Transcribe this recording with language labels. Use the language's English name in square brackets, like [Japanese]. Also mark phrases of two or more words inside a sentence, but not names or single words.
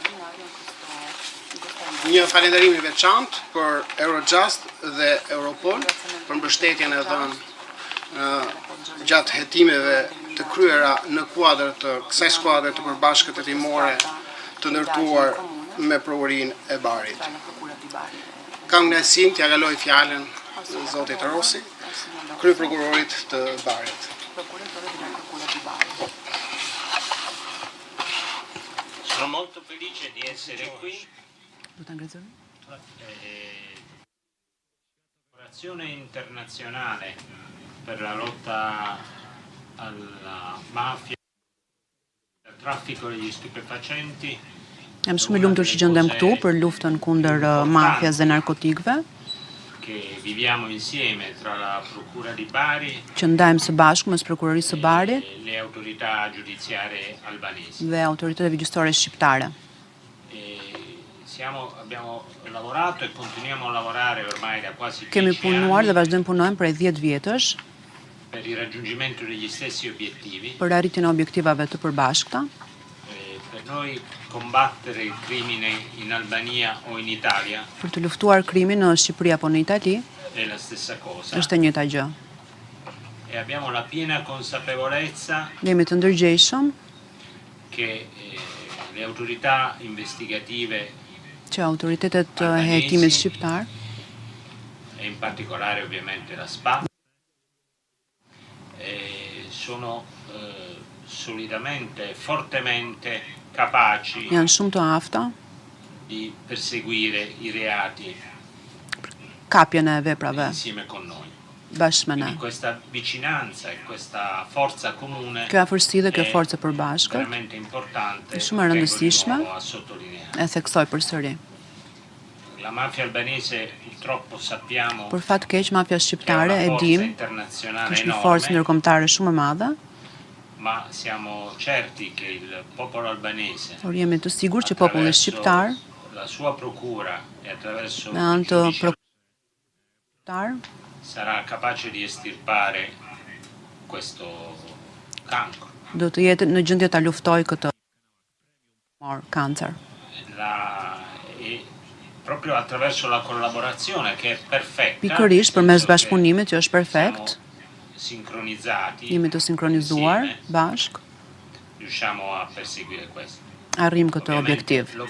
[Albanian] Një falënderim i veçantë për Eurojust dhe Europol për mbështetjen e dhënë gjatë hetimeve të kryera në kuadër të kësaj skuadre të përbashkët hetimore të ndërtuar me provërinë e Barit. Kam kënaqësinë t'ia kaloj fjalën zotit Rossi, kryeprokurorit të Barit. [Italian] Sono molto felice di essere qui. Collaborazione internazionale per la lotta alla mafia, al traffico degli stupefacenti. [Albanian] Jam shumë i lumtur që gjendem këtu për luftën kundër mafias dhe narkotikëve. [Italian] Che viviamo insieme tra la Procura di Bari [Albanian] që ndajmë së bashku mes prokurorisë së Barit [Italian] e le autorità giudiziarie albanesi. [Albanian] Dhe autoriteteve gjyqësore shqiptare. [Italian] Abbiamo lavorato e continuiamo a lavorare ormai da quasi 10 anni. [Albanian] Kemi punuar dhe vazhdojmë punojmë prej 10 vjetësh [Italian] per il raggiungimento degli stessi obiettivi. [Albanian] Për arritjen e objektivave të përbashkëta. [Italian] Per noi combattere il crimine in Albania o in Italia [Albanian] për të luftuar krimin në Shqipëri apo në Itali [Italian] è la stessa cosa. [Albanian] Është e njëjta gjë. [Italian] E abbiamo la piena consapevolezza [Albanian] Jemi të ndërgjegjshëm [Italian] che le autorità investigative [Albanian] që autoritetet e hetimit shqiptar [Italian] e in particolare ovviamente la SPA sono solidamente, fortemente capaci [Albanian] janë shumë të afta [Italian] di perseguire i reati [Albanian] kapjen e veprave [Italian] insieme con noi. [Albanian] Bashkë me ne. [Italian] Questa vicinanza e questa forza comune [Albanian] Kjo afërsi dhe kjo forcë e përbashkët [Italian] veramente importante. [Albanian] Është shumë e rëndësishme. E theksoj përsëri. [Italian] La mafia albanese purtroppo sappiamo [Albanian] Për fat keq mafia shqiptare e dim është një forcë ndërkombëtare shumë e madhe. [Italian] Ma siamo certi che il popolo albanese [Albanian] Por jemi të sigurt që populli shqiptar [Italian] la sua procura e attraverso [Albanian] me anë të prokurar [Italian] sarà capace di estirpare questo cancro. [Albanian] Do të jetë në gjendje ta luftojë këtë kancer. [Italian] Proprio attraverso la collaborazione che è perfetta. [Albanian] Pikërisht përmes bashkëpunimit që është perfekt. [Italian] Sincronizzati. [Albanian] Jemi të sinkronizuar bashk. [Italian] Riusciamo a perseguire questo. [Albanian] Arrim këtë objektiv.